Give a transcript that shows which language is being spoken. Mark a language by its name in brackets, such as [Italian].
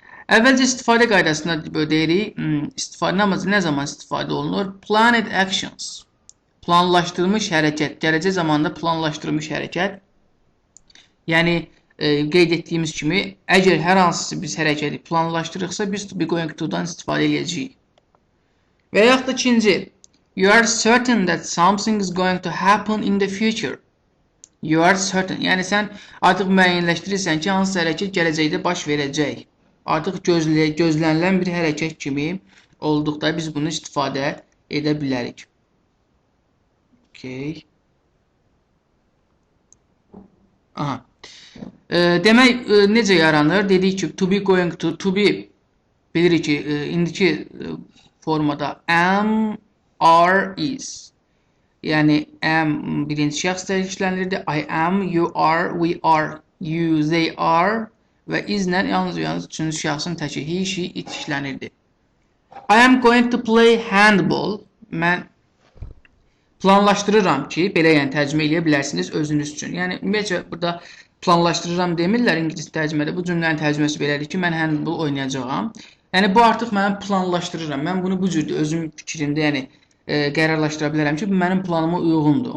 [Azerbaijani] Əvvəlcə istifadə qaydasında deyirik. İstifadə nə zaman istifadə olunur? Planned actions. Planlaşdırılmış hərəkət. Gələcək zamanda planlaşdırılmış hərəkət. Yəni qeyd etdiyimiz kimi, əgər hər hansısı biz hərəkəti planlaşdırırıqsa, biz to be going to-dan istifadə edəcəyik. Və yaxud da ikinci. [English] You are certain that something is going to happen in the future. You are certain. [Azerbaijani] Yəni sən artıq müəyyənləşdirirsən ki, hansı hərəkət gələcəkdə baş verəcək. Artıq gözlənilən bir hərəkət kimi olduqda biz bunu istifadə edə bilərik. [English] Okay. [Azerbaijani] Aha. Demək, necə yaranır? Dedik ki, to be going to be bilirik ki, indiki formada am, are, is. Yəni, am birinci şəxsdə işlənirdi. I am, you are, we are, you, they are və izlə yalnız üçüncü şəxsin təki he, she, it işlənirdi. [English] I am going to play handball. [Azerbaijani] Mən planlaşdırıram ki, belə yəni tərcümə edə bilərsiniz özünüz üçün. Yəni, ümumiyyətcə, burada planlaşdırıram demirlər ingilis tərcümədə. Bu cümlənin tərcüməsi belədir ki, mən handball oynayacağam. Yəni, bu artıq mənim planlaşdırıram. Mən bunu bu cür özüm fikrimdə yəni, qərarlaşdıra bilərəm ki, bu mənim planıma uyğundur.